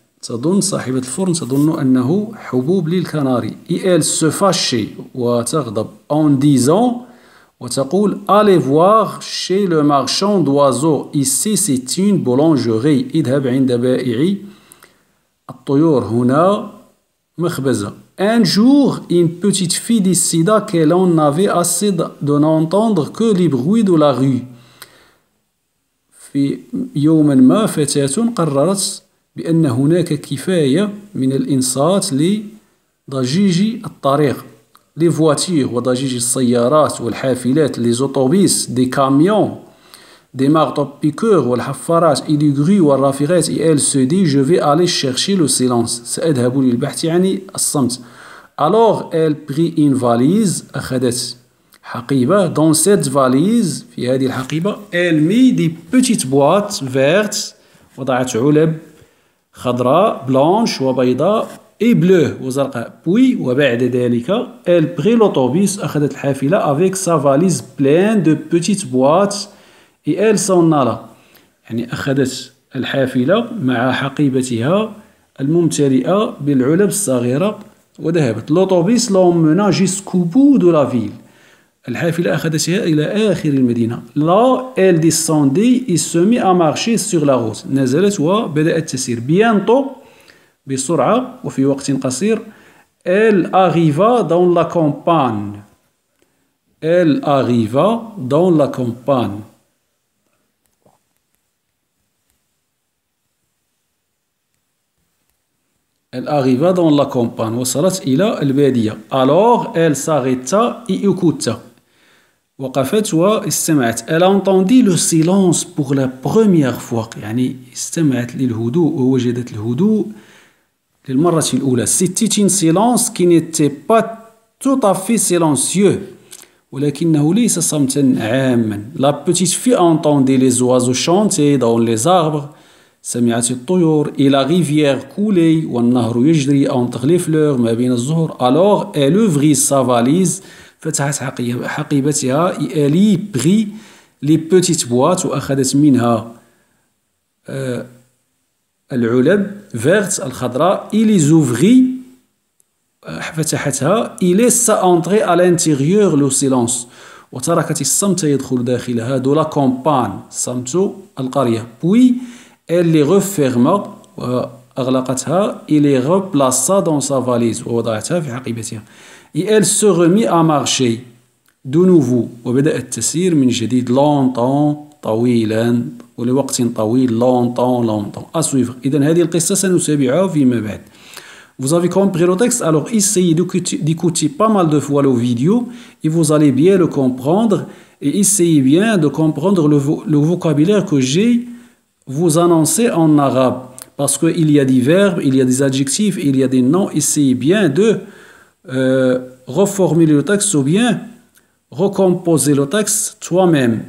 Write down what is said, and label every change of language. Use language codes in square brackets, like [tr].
[ar] تظن صاحبة الفرن تظن أنه حبوب للكناري. [fr] Et elle se fâchait [ar] وتغضب [fr] en disant, [ar] وتقول, [fr] allez voir chez le marchand d'oiseaux, ici c'est une boulangerie. [ar] اذهب عند بائع الطيور, هنا مخبزة. [fr] Un jour, une petite fille décida qu'elle en avait assez de n'entendre que les bruits de la rue. [ar] في يوم ما فتاة قررت بأن هناك كفاية من الإنصات لضجيج الطريق. [fr] Les voitures [ar] وضجيج السيارات والحافلات, [fr] les autobus, des camions, des marteaux-piqueurs [ar] والحفارات [fr] et des grues [ar] والرافعات. [fr] Et elle se dit, je vais aller chercher le silence. [ar] سأذهب للبحث عن الصمت. [fr] Alors elle prit une valise, [ar] أخذت حقيبة. [fr] Dans cette valise, [ar] في هذه الحقيبة, [fr] elle mit des petites boîtes vertes, [ar] وضعت علب خضراء, [fr] blanche [ar] وبيضاء, [fr] et bleu [ar] وزرقاء. [fr] Puis [ar] وبعد ذلك, [fr] elle prit l'autobus, [ar] أخذت الحافلة [fr] avec sa valise pleine de petites boîtes, et elle s'en alla. [ar] يعني أخذت الحافلة مع حقيبتها الممتلئة بالعلب الصغيرة وذهبت. [fr] L'autobus l'emmena jusqu'au bout de la ville. [ar] الحافلة أخذتها إلى آخر المدينة. [fr] Là, elle descendit et se mit à marcher sur la route. [ar] نزلت وبدأت تسير. [fr] Bientôt, [ar] بسرعة وفي وقت قصير, [fr] elle arriva dans la campagne. Elle arriva dans la campagne. Elle arriva dans la campagne. [ar] وصلت إلى البادية. [fr] Alors, elle s'arrêta et écouta. [ar] وقفت واستمعت. [fr] Elle entendit le silence pour la première fois. [ar] يعني استمعت للهدوء ووجدت الهدوء للمرة الأولى. [fr] C'était un silence qui n'était pas tout à fait silencieux, [ar] ولكنه ليس صمتا عاما. [fr] La petite fille entendait les oiseaux chanter dans les arbres. [ar] سمعت الطيور. [fr] Et la rivière coulait [ar] والنهر يجري [fr] entre les fleurs [ar] ما بين الزهور. [fr] Alors elle ouvrit sa valise [ar] فتحت حقيبتها. [fr] Elle y prit les petites boîtes [ar] وأخذت منها العلب [fr] verte [ar] الخضراء. [fr] Il les ouvrit [ar] فتحتها. [fr] Il laissa entrer à l'intérieur le silence [ar] وتركت الصمت يدخل داخلها. [fr] De la campagne [ar] صمت القرية. [fr] Puis elle les referma [ar] وأغلقتها. [fr] Il les replaça dans sa valise [ar] ووضعتها في حقيبتها. [fr] Et elle se remit à marcher de nouveau [ar] وبدأت تسير من جديد [fr] longtemps [ar] طويلا ولوقت طويل [fr] longtemps. À suivre. [ar] إذن هذه القصة سنتابعها فيما بعد. [fr] Vous avez compris le texte, alors essayez d'écouter pas mal de fois la vidéo et vous allez bien le comprendre et essayez bien de comprendre le vocabulaire que j'ai vous annoncé en arabe. Parce qu'il y a des verbes, il y a des adjectifs, il y a des noms. Essayez bien de reformuler le texte ou bien recomposer le texte toi-même.